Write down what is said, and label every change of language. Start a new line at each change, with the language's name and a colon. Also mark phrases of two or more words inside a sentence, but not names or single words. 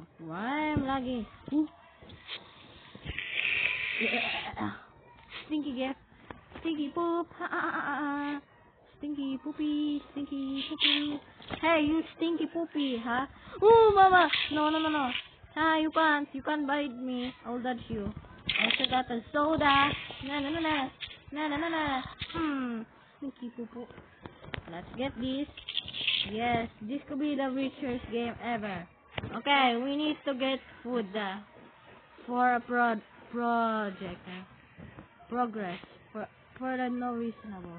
English: Why I'm lagging? Yeah. Stinky gas. Stinky poop. Stinky poopy. Stinky poopy. Hey, you stinky poopy, huh? Oh, mama. No, no, no, no. Ah, you can't. You can't bite me. I'll dodge you. Also got a soda. Na na na na. Na na na na. Stinky poo poo. Let's get this. Yes, this could be the richest game ever. Okay, we need to get food for a project. Progress. For the no reasonable.